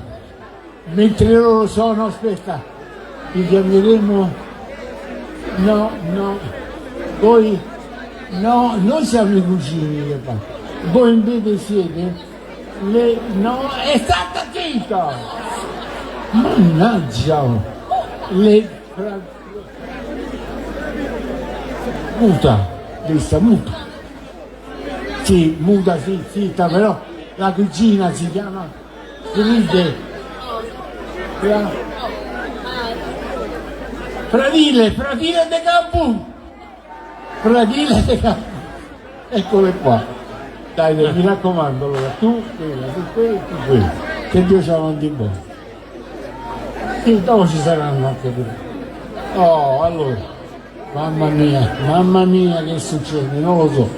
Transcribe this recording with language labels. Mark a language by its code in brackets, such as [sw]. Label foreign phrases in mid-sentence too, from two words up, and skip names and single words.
[it] mentre loro sono, aspetta, li chiameremo, no, voi, no, noi siamo i cugini di campagna, voi invece siete, no, è stata zitta, mannaggia, muta, sì, muta, sì, zitta, però la cugina si chiama Fride. Fradile de Campù. Fradile de Campù. Eccole qua. Dai, mi raccomando, allora, tu quella. Che Dio ci avanti in buono. Sì, dopo ci saranno anche due. Oh, allora. Mamma mia, che succede? Non lo so.